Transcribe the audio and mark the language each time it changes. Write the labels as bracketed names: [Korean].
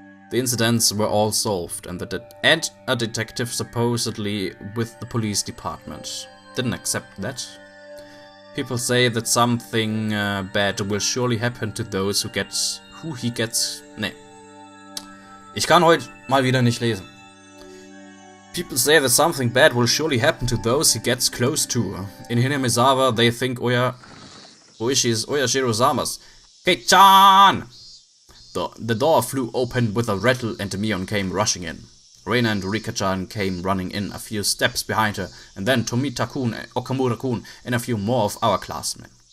[English] The incidents were all solved, and a detective supposedly with the police department didn't accept that. People say that something bad will surely happen to those who he gets. [German] Nee. Ich kann heute mal wieder nicht lesen. [English] People say that something bad will surely happen to those he gets close to. In Hinamizawa, they think Oishi is Oyashiro-sama's. Kei-chan! The door flew open with a rattle and Mion came rushing in. Reina and Rika-chan came running in a few steps behind her, and then Tomita-kun, Okamura-kun, and a few more of our classmen.